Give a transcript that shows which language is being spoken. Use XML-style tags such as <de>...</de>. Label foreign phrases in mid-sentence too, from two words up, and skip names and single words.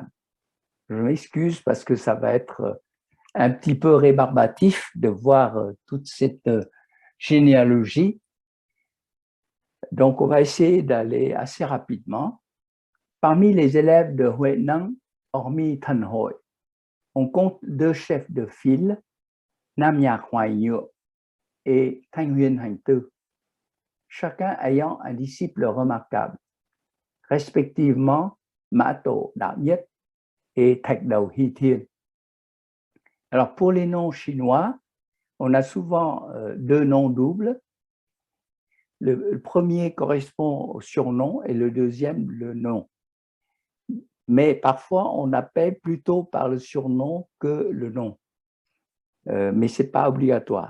<fr>Je m'excuse parce que ça va être un petit peu rébarbatif de voir toute cette généalogie. Donc, on va essayer d'aller assez rapidement. Parmi les élèves de Huineng, hormis Thanh Hoi, on compte 2 chefs de file, Nam Yak Hoài Nhựa et Thanh Huyên Hành Tư, chacun ayant un disciple remarquable, respectivement Mã Tổ Đạo Nhất et Thạch Đầu Hy Thiên. Alors, pour les noms chinois, on a souvent deux noms doubles. Le premier correspond au surnom et le deuxième, le nom. Mais parfois, on appelle plutôt par le surnom que le nom. Mais ce n'est pas obligatoire.</fr>